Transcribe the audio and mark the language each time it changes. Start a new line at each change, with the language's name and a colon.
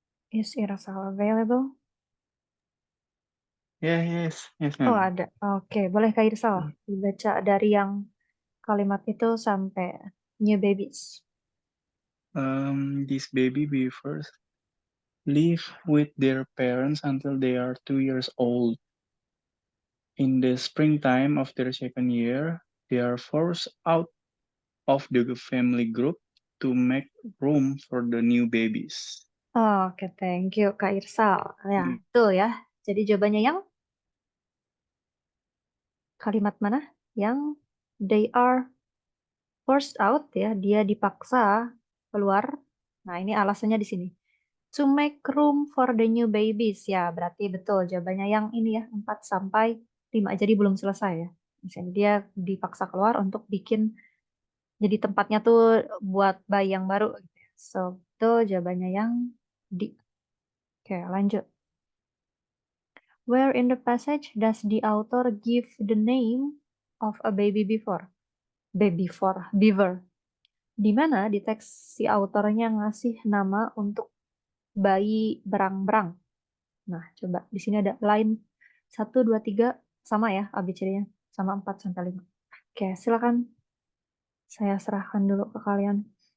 English: Is Irsal available? Yes, Oh, ma'am.
Indonesian: ada. Oke, boleh Kak Irsal dibaca dari yang kalimat itu sampai
English: new babies. This baby beavers live with their parents until they are 2 years old. In the springtime of their second year, they are forced out of the family group to make room for the new babies. Oke, thank you Kak Irsal. Ya, Hmm.
Indonesian: betul ya. Jadi jawabannya yang kalimat mana? Yang
English: they are forced out
Indonesian: ya, dia dipaksa keluar. Nah, ini alasannya di sini.
English: To make room for the new babies.
Indonesian: Ya, berarti betul jawabannya yang ini ya, 4 sampai 5. Jadi belum selesai ya. Misalnya dia dipaksa keluar untuk bikin jadi tempatnya tuh buat bayi yang baru gitu ya. So, itu jawabannya yang D. Oke, lanjut.
English: Where in the passage does the author give the name of a baby before? Beaver.
Indonesian: Di mana di teks si autornya ngasih nama untuk bayi berang-berang. Nah, coba di sini ada line 1, 2, 3 sama ya ABCD-nya, sama 4 sampai 5. Oke, silakan saya serahkan dulu ke kalian.